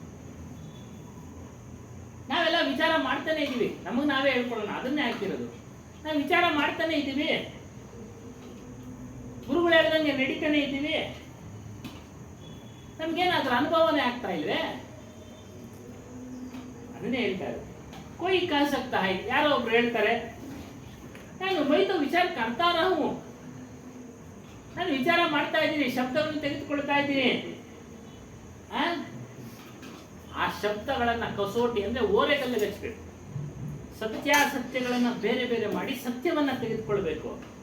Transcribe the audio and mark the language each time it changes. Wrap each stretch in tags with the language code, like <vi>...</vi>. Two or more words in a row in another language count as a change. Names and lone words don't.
<kn>ನಾವೆಲ್ಲ ವಿಚಾರ ಮಾಡ್ತಾನೆ ಇದೀವಿ, ನಮಗ್ ನಾವೇ ಹೇಳ್ಕೊಳ್ಳೋಣ, ಅದನ್ನೇ ಹಾಕಿರೋದು. ನಾವು ವಿಚಾರ ಮಾಡ್ತಾನೆ ಇದ್ದೀವಿ, ಗುರುಗಳು ಹೇಳ್ದಂಗೆ ನಡೀತಾನೆ ಇದ್ದೀವಿ, ನಮ್ಗೇನಾದ್ರೂ ಅನುಭವನೇ ಆಗ್ತಾ ಇಲ್ವೇ? ಅದನ್ನೇ ಹೇಳ್ತಾರೆ</kn> <hi>कोई कह सकता है,</hi> <kn>ಯಾರೋ ಒಬ್ರು ಹೇಳ್ತಾರೆ ನಾನು</kn> <hi>मैं तो विचार करता रहूँ,</hi> <kn>ನಾನು ವಿಚಾರ ಮಾಡ್ತಾ ಇದ್ದೀನಿ, ಶಬ್ದಗಳನ್ನು ತೆಗೆದುಕೊಳ್ತಾ ಇದ್ದೀನಿ. ಆ ಶಬ್ದಗಳನ್ನ ಕಸೋಟಿ ಅಂದ್ರೆ ಓರೆಗಲ್ಲಿಗೆ ಹಚ್ಚಬೇಕು. ಸತ್ಯಾಸತ್ಯಗಳನ್ನ ಬೇರೆ ಬೇರೆ ಮಾಡಿ ಸತ್ಯವನ್ನ ತೆಗೆದುಕೊಳ್ಬೇಕು.</kn>